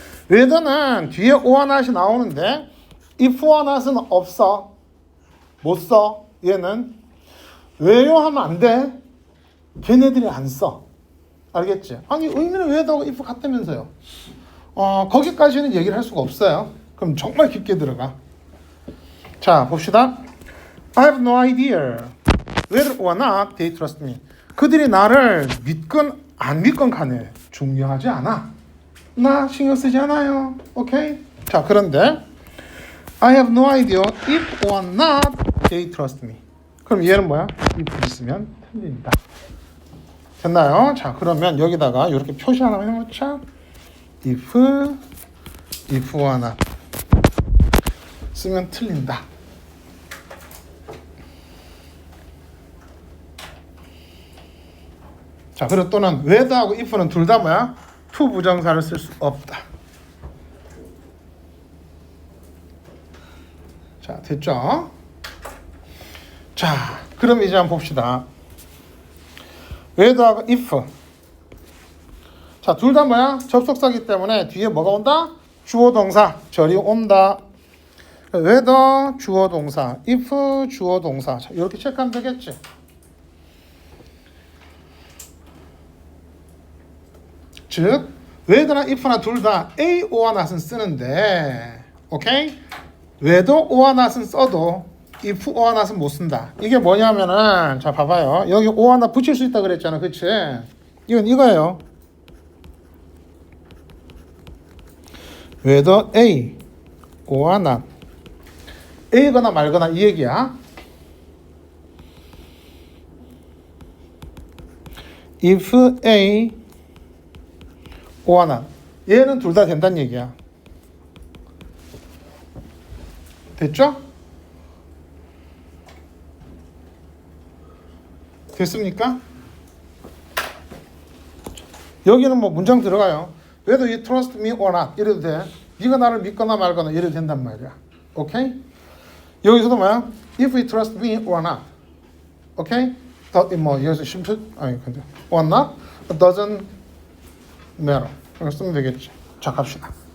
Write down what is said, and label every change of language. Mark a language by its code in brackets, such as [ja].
[ko] whether는 뒤에 or not이 나오는데 if or not은 없어. 못 써. 얘는 왜요 하면 안 돼. 걔네들이 안 써. 알겠지? 아니 의미는 whether하고 if 같다면서요. 거기까지는 얘기를 할 수가 없어요. 그럼 정말 깊게 들어가. 자 봅시다. [en] I have no idea whether or not they trust me. [ko] 그들이 나를 믿건 안 믿건 간에 중요하지 않아. 나 신경 쓰지 않아요. 오케이? 자, 그런데 [en] I have no idea if or not they trust me. [ko] 그럼 얘는 뭐야? if 있으면 틀린다. 됐나요? 자, 그러면 여기다가 이렇게 표시 하나 해놓자. if or not 쓰면 틀린다. 자, 그리고 또는 whether하고 if는 둘 다 뭐야? to 부정사를 쓸 수 없다. 자, 됐죠? 자, 그럼 이제 한번 봅시다. whether하고 if. 자, 둘 다 뭐야? 접속사기 때문에 뒤에 뭐가 온다? 주어 동사, 절이 온다. whether 주어 동사, if 주어 동사. 자, 이렇게 체크하면 되겠지? 즉, whether나 if나 둘 다 a or not은 쓰는데, 오케이? whether or not은 써도 if or not은 못 쓴다. 이게 뭐냐면은, 자, 봐봐요. 여기 or not 붙일 수 있다 그랬잖아, 그치? 이건 이거예요. [en] whether a or not. [ko] A거나 말거나 이 얘기야. [en] if A or not. [ko] 얘는 둘 다 된다는 얘기야. 됐죠? 됐습니까? 여기는 뭐 문장 들어가요. [en] Whether you trust me or not [ko] 이래도 돼. 네가 나를 믿거나 말거나 이래도 된단 말이야. 오케이? 여기서도 뭐야? [en] If you trust me or not. [ko] 오케이? 뭐 여기서 심플 아니 근데 [en] or not doesn't matter. [ko] 이거 쓰면 되겠지. 자, 갑시다.